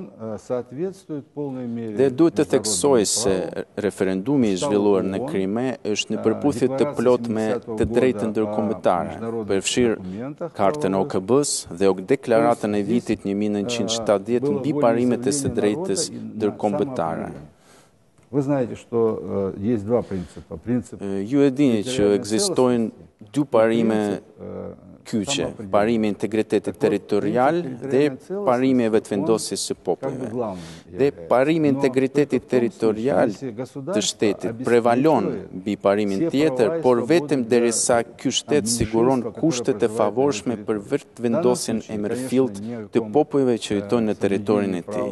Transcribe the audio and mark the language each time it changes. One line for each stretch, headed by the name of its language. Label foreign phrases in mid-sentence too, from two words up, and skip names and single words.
Albanian: Dhe duhet të theksoj se referendumi i zhvilluar në Krime është në përputhje të plotme të drejtën ndërkombëtare, përfshirë Kartën OKB-s dhe deklaratën e vitit 1970 mbi parimet e së drejtës ndërkombëtare.
Russian: Вы знаете, что есть два принципа.
Albanian: Ju e dini që ekzistojnë dy parime kyçe, parimi i integritetit territorial dhe parimi i vetëvendosjes së popujve. Dhe parimi i integritetit territorial të shtetit prevalon mbi parimin tjetër, por vetëm derisa ky shtet siguron kushtet e favorshme për vetëvendosjen e mirëfillt të popujve që jetojnë në territorin e tij.